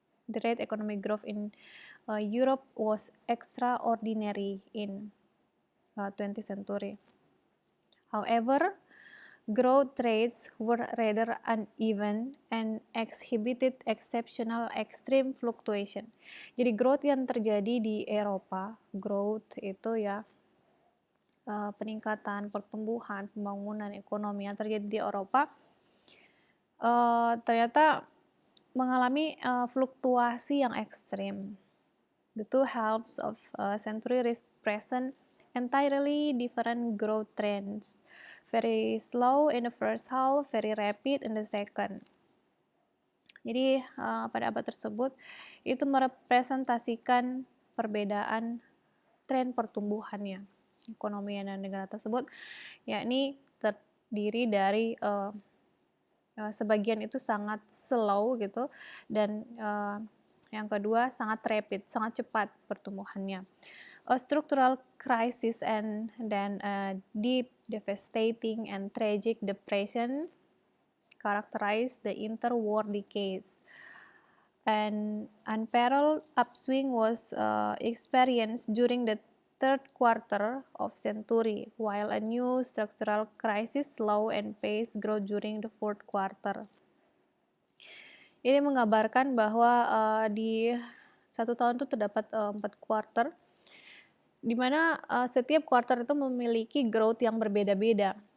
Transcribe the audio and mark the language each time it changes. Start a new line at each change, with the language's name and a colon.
English: The rate economic growth in Europe was extraordinary in 20th century. However, growth rates were rather uneven and exhibited exceptional extreme fluctuation.
Indonesian: Jadi growth yang terjadi di Eropa, growth itu ya peningkatan, pertumbuhan, pembangunan ekonomi yang terjadi di Eropa ternyata mengalami fluktuasi yang ekstrim.
English: The two halves of century present entirely different growth trends. Very slow in the first half, very rapid in the second.
Indonesian: Jadi pada abad tersebut itu merepresentasikan perbedaan tren pertumbuhannya ekonomi dan negara tersebut, yakni terdiri dari sebagian itu sangat slow gitu, dan yang kedua sangat rapid, sangat cepat pertumbuhannya.
English: A structural crisis and then a deep, devastating, and tragic depression characterized the interwar decades. An unparalleled upswing was experienced during the third quarter of century, while a new structural crisis slow and pace grow during the fourth quarter.
Indonesian: Ini menggambarkan bahwa di satu tahun itu terdapat 4 quarter, di mana setiap quarter itu memiliki growth yang berbeda-beda.